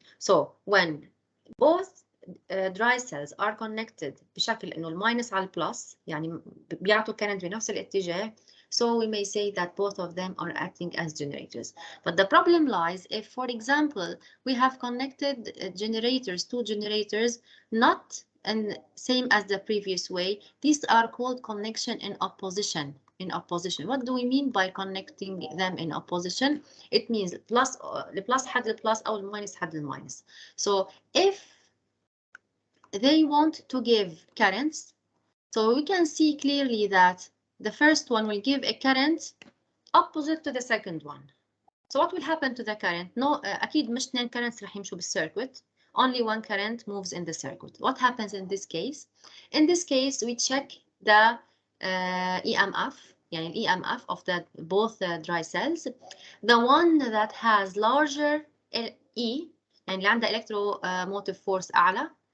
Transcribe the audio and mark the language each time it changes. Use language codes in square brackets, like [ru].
[en] So when both dry cells are connected [ar] بشكل إنه الماينس على البلس يعني بيعطوا current بنفس الاتجاه, [en] so we may say that both of them are acting as generators. But the problem lies if, for example, we have connected two generators not and same as the previous way. These are called connection in opposition. What do we mean by connecting them in opposition? It means [ar] البلس حد البلس أو الماينس حد الماينس. [en] So if they want to give currents, so we can see clearly that the first one will give a current opposite to the second one. So what will happen to the current? [ar] No, أكيد مش اثنين currents رح يمشوا بالcircuit. [en] Only one current moves in the circuit. What happens in this case? In this case, we check the EMF, يعني EMF of both dry cells. The one that has larger E, [ar] يعني اللي عندها electromotive force أعلى.